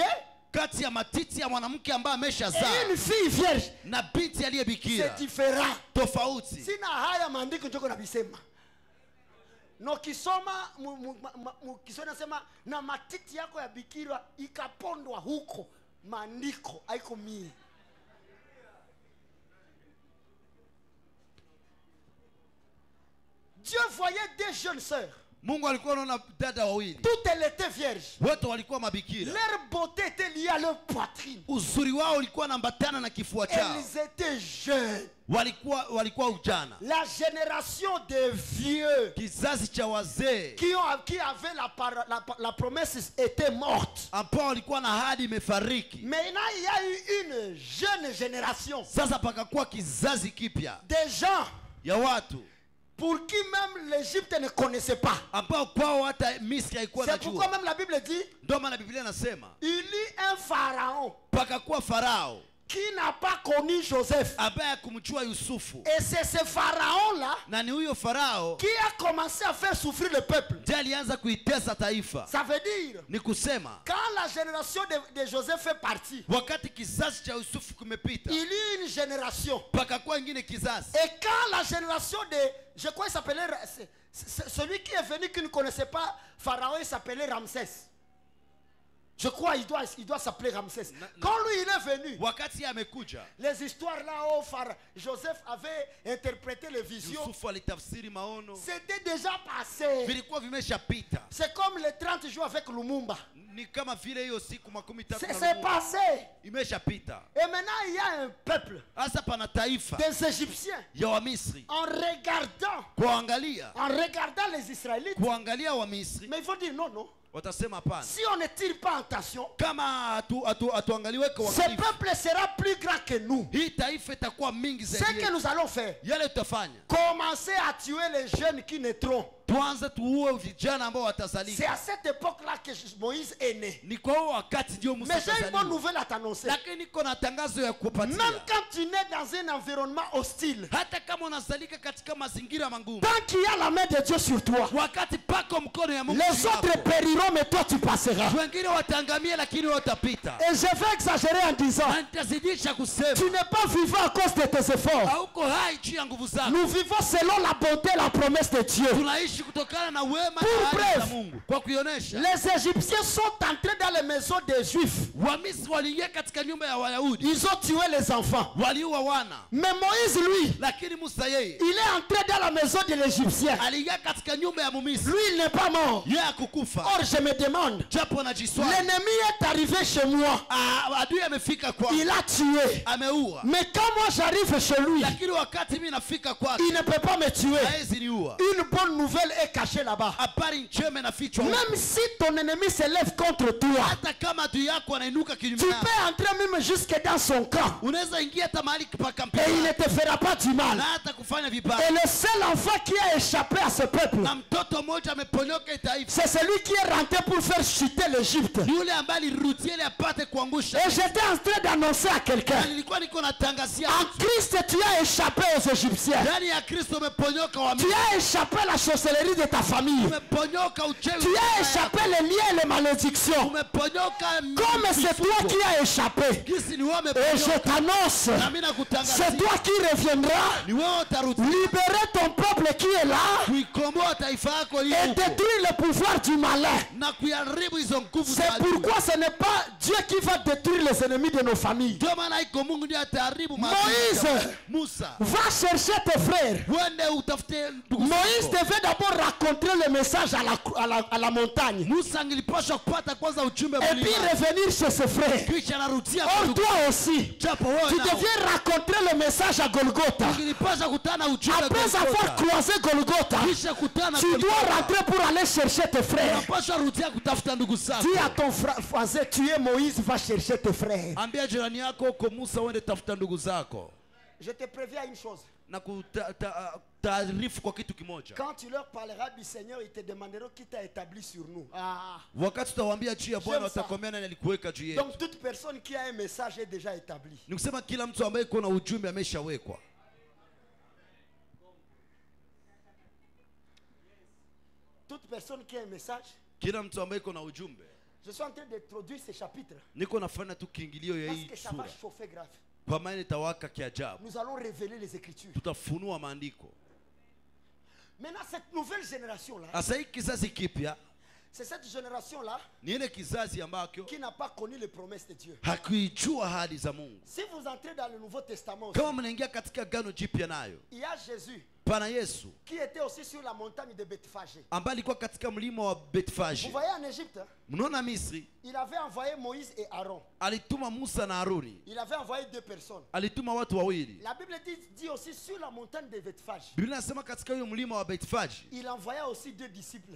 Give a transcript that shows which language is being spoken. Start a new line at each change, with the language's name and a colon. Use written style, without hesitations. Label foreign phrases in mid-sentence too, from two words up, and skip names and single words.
Swahili: kati ya matiti ya mwanamke ambaye
French: et
Swahili: ameshazaa
French: une fille vierge.
Swahili: na binti aliyebikira.
French: C'est différent.
Swahili: Tofauti. Sina haya maandiko njoko nabisema. No kisoma kisoma nasema na matiti yako ya bikira ikapondwa huko. Maandiko haiko mie.
French: Dieu voyait des jeunes sœurs.
Swahili: Mungu alikuwa anaona dada wawili,
French: Toutes elles étaient vierges.
Swahili: wote walikuwa mabikira.
French: Leur beauté était liée à leur poitrine.
Swahili: Uzuri wao ulikuwa unaambatana na kifua chao.
French: Elles étaient jeunes.
Swahili: Walikuwa ujana.
French: La génération des vieux
Swahili: Kizazi cha wazee
French: qui avaient la promesse était morte.
Swahili: ambao walikuwa na ahadi imefariki.
French: Maintenant, il y a eu une jeune génération.
Swahili: Sasa pakakuwa kizazi kipya
French: Des gens
Swahili: ya watu
French: pour qui même l'Égypte ne connaissait pas.
Swahili: ambao kwao hata Misri haikuwa
French: C'est pourquoi
Swahili: najua.
French: même la Bible dit,
Swahili: Ndio maana Biblia inasema
French: il y eut un pharaon
Swahili: pakakuwa Farao
French: qui n'a pas connu Joseph.
Swahili: ambaye hakumjua Yusufu,
French: Et c'est ce pharaon-là
Swahili: na ni huyo Farao
French: qui a commencé à faire souffrir le peuple.
Swahili: ndiye alianza kuitesa taifa.
French: Ça veut dire,
Swahili: Ni kusema
French: quand la génération de Joseph est partie,
Swahili: wakati kizazi cha Yusufu kimepita,
French: il y eut une génération.
Swahili: pakakuwa ingine kizazi.
French: Et quand la génération de, je crois qu'il s'appelait, celui qui est venu qui ne connaissait pas Pharaon, il s'appelait Ramsès. Je crois qu'il doit s'appeler Ramsès. Quand lui il est venu,
Swahili: Wakati amekuja,
French: les histoires là où Joseph avait interprété les visions,
Swahili: Yusufu alitafsiri maono,
French: c'était déjà passé.
Swahili: vilikuwa vimeshapita.
French: C'est comme les 30 jours avec Lumumba.
Swahili: Ni kama vile hiyo siku 13 na
French: C'est
Swahili: Mungu
French: passé.
Swahili: imeshapita.
French: Et maintenant il y a un peuple
Swahili: Hasa pana taifa
French: des Égyptiens.
Swahili: ya Wamisri
French: En regardant les Israélites,
Swahili: kuangalia Wamisri,
French: mais il faut dire non, non.
Swahili: watasema hapana,
French: Si on ne tire pas en attention,
Swahili: kama hatuangaliwe kwa
French: ce
Swahili: uangalifu,
French: peuple sera plus grand que nous.
Swahili: hii taifa itakuwa mingi
French: Ce
Swahili: zaidi
French: que
Swahili: yetu.
French: nous allons faire,
Swahili: Yale tutafanya
French: commencer à tuer les jeunes qui naîtront.
Swahili: tuanze tuue vijana ambao watazalika.
French: C'est à cette époque-là que Moïse est né.
Swahili: Ni kwa huo wakati ndio Musa
French: Mais j'ai une bonne
Swahili: atazaliwa.
French: nouvelle à t'annoncer.
Swahili: Lakini niko na tangazo ya kupatia.
French: Même quand tu nais dans un environnement hostile,
Swahili: Hata kama unazalika katika mazingira magumu,
French: tant qu'il y a la main de Dieu sur toi,
Swahili: wakati pako mkono ya Mungu,
French: les autres périront, mais toi tu passeras.
Swahili: wengine watangamia lakini watapita.
French: Et je vais exagérer en disant,
Swahili: Na nitazidisha kusema,
French: tu n'es pas vivant à cause de tes efforts.
Swahili: hauko hai juu ya nguvu zako.
French: Nous vivons selon la bonté et la promesse de Dieu.
Swahili: Tunaishi kutokana na wema
French: Pour
Swahili: na ahadi
French: preuve,
Swahili: za Mungu. Kwa kuionesha,
French: les Égyptiens sont entrés dans les maisons des Juifs.
Swahili: Wamisri waliingia katika nyumba ya Wayahudi,
French: Ils ont tué les enfants.
Swahili: waliua wana.
French: Mais Moïse, lui,
Swahili: Lakini Musa yeye
French: il est entré dans la maison de l'Égyptien.
Swahili: aliingia katika nyumba ya Mumisri.
French: Lui, il n'est pas mort.
Swahili: Yeye hakukufa.
French: Or, je me demande,
Swahili: Japo anajiswali,
French: l'ennemi est arrivé chez moi.
Swahili: adui amefika kwa,
French: Il a tué.
Swahili: ameua.
French: Mais quand moi j'arrive chez lui,
Swahili: Lakini wakati mimi nafika kwake,
French: il ne peut pas me tuer.
Swahili: haezi niua.
French: Une bonne nouvelle est cachée là-bas.
Swahili: Habari njema inafichwa huko.
French: Même si ton ennemi se lève contre toi,
Swahili: Hata kama adui yako anainuka kinyume
French: tu
Swahili: yako,
French: peux entrer même jusque dans son camp.
Swahili: unaweza ingia hata mahali pa kampi
French: Et il ne te fera pas du
Swahili: na
French: mal.
Swahili: hata kufanya vibaya.
French: Et le seul enfant qui a échappé à ce peuple,
Swahili: Na mtoto mmoja ameponyoka taifa,
French: c'est celui qui est rentré pour faire chuter l'Égypte.
Swahili: ni yule ambaye alirudia ili apate kuangusha.
French: Et j'étais en train d'annoncer à quelqu'un,
Swahili: Na nilikuwa niko natangazia,
French: en Christ tu as échappé aux Égyptiens.
Swahili: ndani ya Kristo umeponyoka wa
French: Tu as échappé à la sorcellerie de ta famille.
Swahili: umeponyoka uchawi.
French: Tu as échappé les liens et les malédictions.
Swahili: Umeponyoka
French: Comme c'est toi qui as échappé.
Swahili: Gisi ni wewe
French: Et je
Swahili: umeponyoka.
French: t'annonce,
Swahili: Na mimi
French: c'est
Swahili: nakutangazia,
French: toi qui reviendras
Swahili: ni wewe utarudi
French: libérer ton peuple qui est là
Swahili: kuikomboa taifa yako
French: et
Swahili: lile huko
French: détruire le pouvoir du malin.
Swahili: na kuiharibu hizo nguvu za
French: C'est
Swahili: adui.
French: pourquoi ce n'est pas Dieu qui va détruire les ennemis de nos familles.
Swahili: Ndio maana iko Mungu ndiye ataharibu maadui.
French: Moïse,
Swahili: Musa,
French: va chercher tes frères.
Swahili: wende utafute ndugu
French: Moïse
Swahili: zako.
French: devait d'abord raconter le message à la montagne.
Swahili: Musa angilipaswa kupata kwanza ujumbe
French: Et puis
Swahili: mlima,
French: revenir chez ses frères.
Swahili: kisha anarudia kwa
French: Or
Swahili: ndugu.
French: toi aussi,
Swahili: Japo wewe
French: tu
Swahili: nao
French: deviens raconter le message à Golgotha.
Swahili: ungilipaswa kutana ujumbe
French: Après avoir
Swahili: Golgotha.
French: croisé Golgotha,
Swahili: Kisha kutana
French: tu dois
Swahili: Golgotha.
French: rentrer pour aller chercher tes frères.
Swahili: Unapaswa rudia kutafuta ndugu zako.
French: Dis à ton voisin, tu es Moïse, va chercher tes frères.
Swahili: Ambia jirani yako uko Musa, uende tafuta ndugu zako.
French: Je te préviens une chose.
Swahili: Na kutaarifu kwa kitu kimoja.
French: Quand tu leur parleras du Seigneur, ils te demanderont qui t'a établi sur nous. Ah.
Swahili: Wakati utawaambia juu ya Bwana,
French: J'aime ça.
Swahili: watakwambia nani alikuweka juu yetu.
French: Donc toute personne qui a un message est déjà établie.
Swahili: Ni kusema kila mtu ambaye iko na ujumbe ameshawekwa.
French: Toute personne qui a un message.
Swahili: Kila mtu ambaye iko na ujumbe.
French: Je suis en train d'introduire ces chapitres.
Swahili: Niko nafanya tu kiingilio ya
French: Parce
Swahili: hii
French: que ça va
Swahili: sura.
French: chauffer grave.
Swahili: Kwa maana itawaka kiajabu.
French: Nous allons révéler les Écritures.
Swahili: Tutafunua maandiko.
French: Maintenant, cette nouvelle génération-là,
Swahili: Asa hii kizazi kipya
French: c'est cette génération-là
Swahili: ni ile kizazi ambacho
French: qui n'a pas connu les promesses de Dieu.
Swahili: hakuijua ahadi za Mungu.
French: Si vous entrez dans le Nouveau Testament aussi,
Swahili: Kama mnaingia katika Agano Jipya nayo,
French: il y a Jésus
Swahili: pana Yesu
French: qui était aussi sur la montagne de Bethphagée.
Swahili: ambaye alikuwa katika mlima wa
French: Vous
Swahili: Bethfage.
French: voyez en Égypte, hein,
Swahili: Mnaona Misri,
French: il avait envoyé Moïse et Aaron.
Swahili: alituma Musa na Haruni.
French: Il avait envoyé 2 personnes.
Swahili: Alituma watu wawili.
French: La Bible dit aussi sur la montagne de Bethphage,
Swahili: Biblia inasema katika hiyo mlima wa Bethfage
French: il envoya aussi 2 disciples